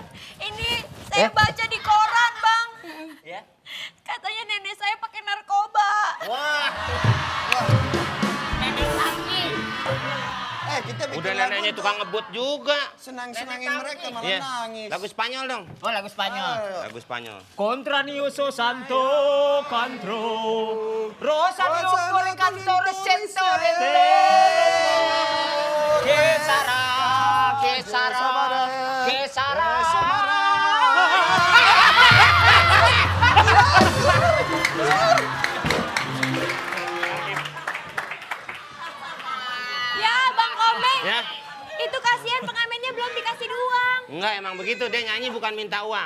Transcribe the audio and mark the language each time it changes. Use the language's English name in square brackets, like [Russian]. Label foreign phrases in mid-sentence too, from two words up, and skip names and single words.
[Indonesian] Ini saya baca di koran, Bang. Ya. Katanya nenek saya pakai narkoba. Wah, Nenek lagi. Kita bikin udah lagu neneknya untuk tukang ngebut juga. senang-senangin mereka malah Iya. nangis. Lagu Spanyol dong. Oh, lagu Spanyol. Lagu Spanyol. Contra Nioso Santo Cantro. Rosa Rosa Biocco Biocco Cantore Cantore Sentore. [Italian] Che sarà, che sarà, che sarà. [Indonesian] Ya, Bang Komeng. Ya. Itu kasihan pengamennya belum dikasih uang. Enggak, emang begitu. Dia nyanyi bukan minta uang.